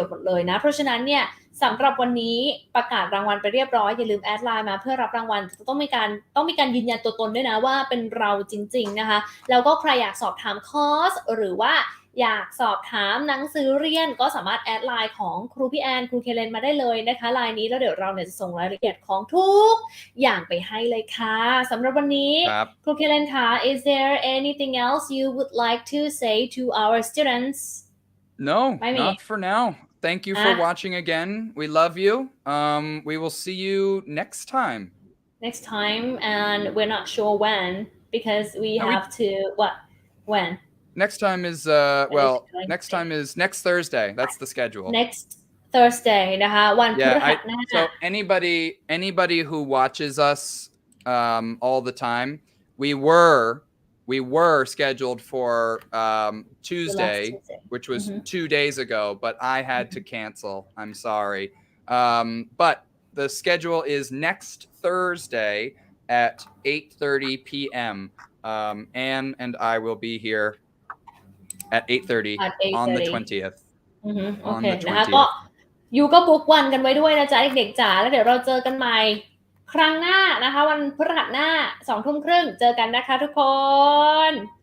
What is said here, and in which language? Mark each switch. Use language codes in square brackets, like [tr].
[th] ลยนะเพราะฉะนั้นเนี่ยสำหรับวันนี้ประกาศรางวัลไปเรียบร้อยอย่าลืมแอดไลน์มาเพื่อรับรางวัลต้องมีการยืนยันตัวตนด้วยนะว่าเป็นเราจริงๆนะคะแล้วก็ใครอยากสอบถามคอร์สหรือว่าอยากสอบถามหนังสือเรียนก็สามารถแอดไลน์ของครูพี่แอนครูเคเลนมาได้เลยนะคะไลน์นี้แล้วเดี๋ยวเราเนี่ยจะส่งรายละเอียดของทุกอย่างไปให้เลยค่ะสำหรับวันนี้ครูเคเลนคะ [en] is there anything else you would like to say to our students No, not for now. Thank you for watching again. We love you. We will see you next time. And we're not sure when because we have to when next time is next time is next Thursday. That's the schedule. Next Thursday [th] นะคะวันพฤหัสหน้า [en] So anybody who watches us all the time, we were scheduled for Tuesday, which was 2 days ago, but I had to cancel. I'm sorry. But the schedule is next Thursday at 8:30 p.m. Anne and I will be here at 8:30 on the 20th. [th] โอเคนะคะก็ยูก็บุ๊กวันกันไว้ด้วยนะจ๊ะเด็กๆจ๋าแล้วเดี๋ยวเราเจอกันใหม่ครั้งหน้านะคะวันพฤหัสหน้า 20:30 เจอกันนะคะทุกคน